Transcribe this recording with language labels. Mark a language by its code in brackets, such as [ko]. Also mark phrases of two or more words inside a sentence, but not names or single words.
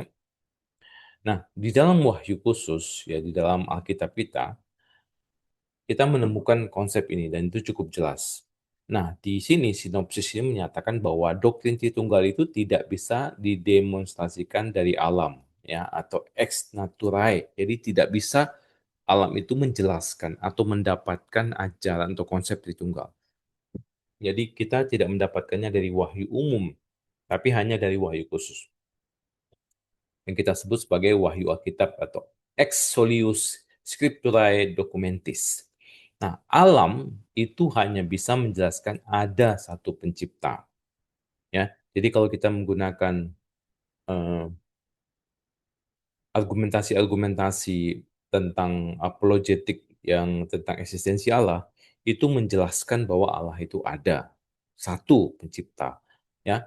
[id] Nah, di dalam Wahyu khusus ya di dalam Alkitab kita menemukan konsep ini dan itu cukup jelas. Nah, di sini sinopsis ini menyatakan bahwa doktrin Tritunggal itu tidak bisa didemonstrasikan dari alam ya atau [la] ex naturae. [id] Jadi tidak bisa alam itu menjelaskan atau mendapatkan ajaran atau konsep Tritunggal. Jadi kita tidak mendapatkannya dari wahyu umum, tapi hanya dari wahyu khusus yang kita sebut sebagai wahyu Alkitab atau [la] ex solius scripturae documentis. [id] Nah, alam itu hanya bisa menjelaskan ada satu pencipta, ya. Jadi kalau kita menggunakan eh, argumentasi-argumentasi tentang apologetik yang tentang eksistensi Allah, itu menjelaskan bahwa Allah itu ada satu pencipta, ya.